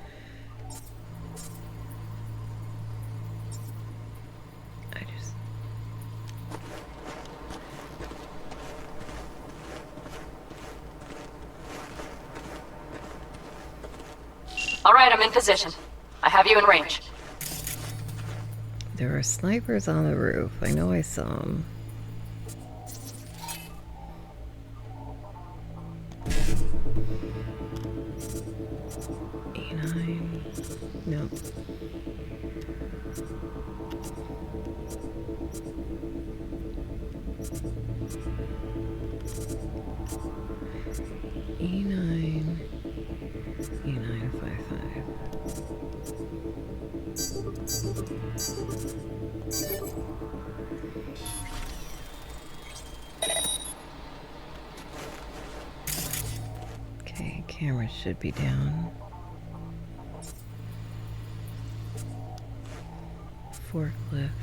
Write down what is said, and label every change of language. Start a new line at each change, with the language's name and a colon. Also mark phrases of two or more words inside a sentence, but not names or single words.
English: All right, I'm in position. I have you in range. There are snipers on the roof. I know I saw them. E9. No. E9. E955. Okay, camera should be down. Forklift.